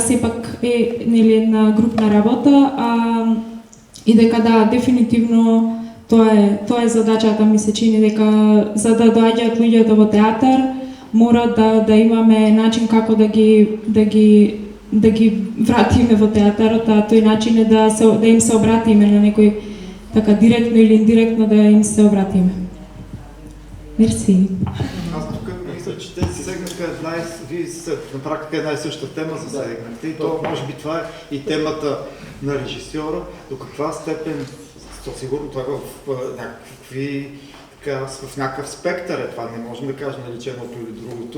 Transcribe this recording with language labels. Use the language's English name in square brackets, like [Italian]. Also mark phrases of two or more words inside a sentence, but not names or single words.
[Macedonian] сепак е, нели, една групна работа, и дека да, дефинитивно тоа е задачата, ми се чини дека за да доаѓаат луѓето во театар мора да имаме начин како да ги вратиме во театарот, а тој начин е да им се обратиме на некој така директно или индиректно да им се обратиме. Мерси. [Bulgarian] Мисля, че те засегнаха вие на практика една и съща тема засегнахте и то може би това е и темата на режисьора, до каква степен, то сигурно това е в някакъв спектър е това, не можем да кажем наличе едното или другото.